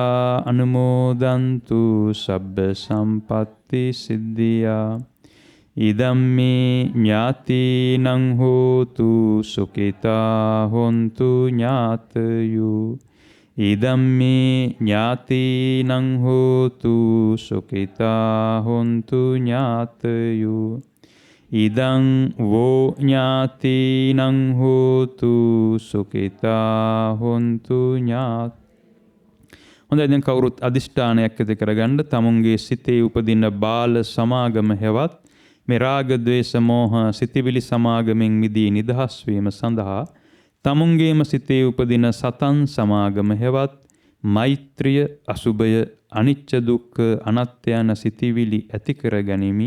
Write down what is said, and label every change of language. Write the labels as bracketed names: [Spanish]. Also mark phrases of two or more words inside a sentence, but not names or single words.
[Pali] anumodantu sabba sampatti siddhiya idamme jnatinang hotu sukita hontu jnatayu idamme jnatinang hotu sukita hontu jnatayu ඉදං වෝ ඥාතිනං හෝතු සුඛිතා හොන්තු ඥාත. [Sinhala] හොඳයි, දැන් කවුරුත් අදිෂ්ඨානයක් ඇති කරගන්න. තමුන්ගේ සිතේ උපදින බාල සමාගම හෙවත් මේ රාග ද්වේෂ මෝහ සිතිවිලි සමාගමෙන් මිදී නිදහස් වීම සඳහා තමුන්ගේම සිතේ උපදින සතන් සමාගම හෙවත් මෛත්‍රිය, අසුභය, අනිච්ච දුක්ඛ අනාත්ම යන සිතිවිලි ඇති කර ගැනීමයි.